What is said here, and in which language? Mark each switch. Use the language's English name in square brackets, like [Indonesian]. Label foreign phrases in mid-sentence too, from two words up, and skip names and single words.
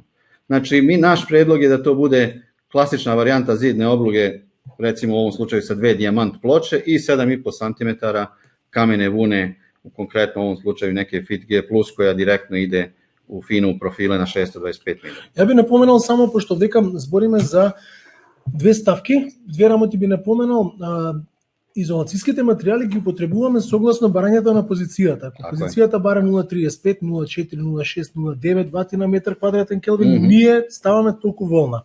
[Serbian] Znači, naš predlog je da to bude klasična varijanta zidne obloge, recimo u ovom slučaju sa 2 dijamant ploče i 7,5 cm kamene vune, u konkretno u ovom slučaju neke Fit G+, koja direktno ide u finu profile na 625 mm. Ja bi napomenal samo, pošto [Macedonian] векам збориме за две ставки, две работи би напоменал, изолацијските материјали ги употребуваме согласно барањето на позицијата. Ако позицијата бара 0,35, 0,4, 0,6, 0,9 вати на метар квадратен Келвин, ние ставаме толку волна.